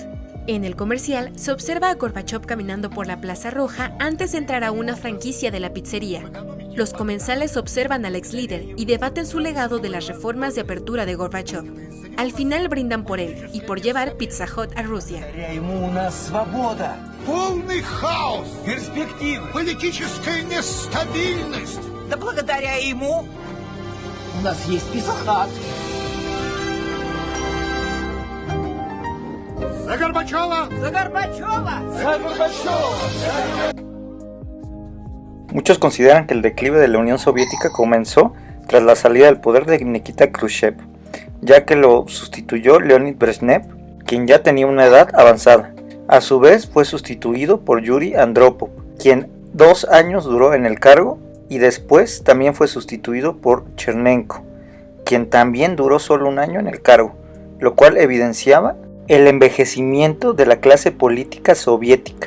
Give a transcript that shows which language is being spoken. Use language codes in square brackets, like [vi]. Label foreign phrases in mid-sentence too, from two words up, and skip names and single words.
[es] En el comercial se observa a Gorbachev caminando por la Plaza Roja antes de entrar a una franquicia de la pizzería. Los comensales observan al ex líder y debaten su legado de las reformas de apertura de Gorbachev. Al final brindan por él y por llevar Pizza Hut a Rusia. [ru] Полный хаос, перспективы, политическая нестабильность. Да благодаря ему у нас есть Pizza Hut. За Горбачева! За Горбачева! За Горбачева! [es] Muchos consideran que el declive de la Unión Soviética comenzó tras la salida del poder de Nikita Khrushchev, ya que lo sustituyó Leonid Brezhnev, quien ya tenía una edad avanzada. A su vez fue sustituido por Yuri Andropov, quien 2 años duró en el cargo, y después también fue sustituido por Chernenko, quien también duró solo 1 año en el cargo, lo cual evidenciaba el envejecimiento de la clase política soviética.